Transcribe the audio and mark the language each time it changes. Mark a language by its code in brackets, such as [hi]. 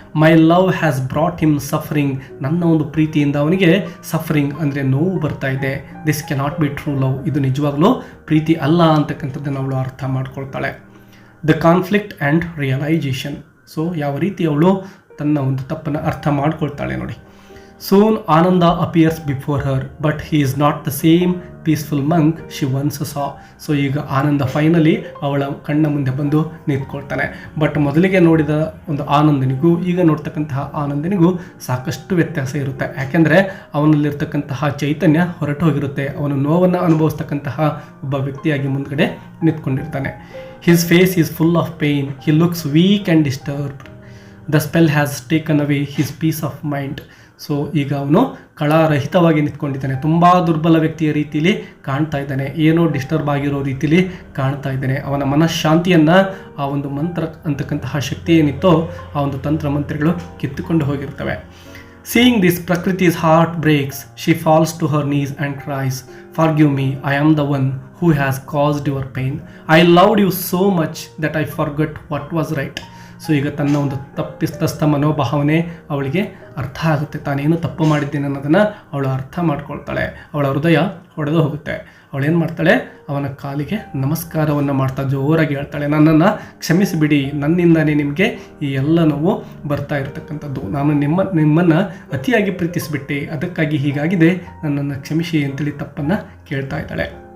[en] My love has brought him suffering. [kn] ನನ್ನ ಒಂದು ಪ್ರೀತಿಯಿಂದ ಅವನಿಗೆ ಸಫರಿಂಗ್ ಅಂದರೆ ನೋವು ಬರ್ತಾ ಇದೆ. [en] This cannot be true love. [kn] ಇದು ನಿಜವಾಗ್ಲೂ ಪ್ರೀತಿ ಅಲ್ಲ ಅಂತಕ್ಕಂಥದ್ದನ್ನು ಅವಳು ಅರ್ಥ ಮಾಡ್ಕೊಳ್ತಾಳೆ. [en] The conflict and realization. [kn] So ಯಾವ ರೀತಿ ಅವಳು ತನ್ನ ಒಂದು ತಪ್ಪನ್ನು ಅರ್ಥ ಮಾಡ್ಕೊಳ್ತಾಳೆ ನೋಡಿ. [en] Soon Ananda appears before her, but he is not the same peaceful monk she once saw. [kn] So ಈಗ ಆನಂದ ಫೈನಲಿ ಅವಳ ಕಣ್ಣ ಮುಂದೆ ಬಂದು ನಿಂತ್ಕೊಳ್ತಾನೆ. ಬಟ್ ಮೊದಲಿಗೆ ನೋಡಿದ ಒಂದು ಆನಂದನಿಗೂ ಈಗ ನೋಡ್ತಕ್ಕಂತಹ ಆನಂದನಿಗೂ ಸಾಕಷ್ಟು ವ್ಯತ್ಯಾಸ ಇರುತ್ತೆ. ಯಾಕೆಂದರೆ ಅವನಲ್ಲಿರ್ತಕ್ಕಂತಹ ಚೈತನ್ಯ ಹೊರಟು ಹೋಗಿರುತ್ತೆ. ಅವನು ನೋವನ್ನು ಅನುಭವಿಸ್ತಕ್ಕಂತಹ ಒಬ್ಬ ವ್ಯಕ್ತಿಯಾಗಿ ಮುಂದ್ಗಡೆ ನಿಂತ್ಕೊಂಡಿರ್ತಾನೆ. [en] His face is full of pain. He looks weak and disturbed. The spell has taken away his peace of mind. [kn] So ಈಗ ಅವನು ಕಳಾರಹಿತವಾಗಿ ನಿಂತ್ಕೊಂಡಿದ್ದಾನೆ, ತುಂಬ ದುರ್ಬಲ ವ್ಯಕ್ತಿಯ ರೀತಿಯಲ್ಲಿ ಕಾಣ್ತಾ ಇದ್ದಾನೆ, ಏನೋ ಡಿಸ್ಟರ್ಬ್ ಆಗಿರೋ ರೀತಿಯಲ್ಲಿ ಕಾಣ್ತಾ ಇದ್ದಾನೆ. ಅವನ ಮನಃಶಾಂತಿಯನ್ನು ಆ ಒಂದು ಮಂತ್ರ ಅಂತಕ್ಕಂತಹ ಶಕ್ತಿ ಏನಿತ್ತೋ ಆ ಒಂದು ತಂತ್ರ ಮಂತ್ರಗಳು ಕಿತ್ತುಕೊಂಡು ಹೋಗಿರ್ತವೆ. [en] Seeing this Prakriti's heart breaks. She falls to her knees and cries, "Forgive me, I am the one who has caused your pain. I loved you so much that I forgot what was right." [kn] So ಈಗ ತನ್ನ ಒಂದು ತಪ್ಪಿತಸ್ಥ ಮನೋಭಾವನೆ ಅವಳಿಗೆ ಅರ್ಥ ಆಗುತ್ತೆ. ತಾನೇನು ತಪ್ಪು ಮಾಡಿದ್ದೇನೆ ಅನ್ನೋದನ್ನು ಅವಳು ಅರ್ಥ ಮಾಡ್ಕೊಳ್ತಾಳೆ. ಅವಳ ಹೃದಯ ಹೊಡೆದು ಹೋಗುತ್ತೆ. ಅವಳೇನು ಮಾಡ್ತಾಳೆ, ಅವನ ಕಾಲಿಗೆ ನಮಸ್ಕಾರವನ್ನು ಮಾಡ್ತಾ ಜೋರಾಗಿ ಹೇಳ್ತಾಳೆ, ನನ್ನನ್ನು ಕ್ಷಮಿಸಿಬಿಡಿ, ನನ್ನಿಂದಾನೇ ನಿಮಗೆ ಈ ಎಲ್ಲ ನೋವು ಬರ್ತಾ ಇರತಕ್ಕಂಥದ್ದು, ನಾನು ನಿಮ್ಮನ್ನು ಅತಿಯಾಗಿ ಪ್ರೀತಿಸಿಬಿಟ್ಟೆ, ಅದಕ್ಕಾಗಿ ಹೀಗಾಗಿದೆ, ನನ್ನನ್ನು ಕ್ಷಮಿಸಿ ಅಂತೇಳಿ ತಪ್ಪನ್ನು ಕೇಳ್ತಾ ಇದ್ದಾಳೆ.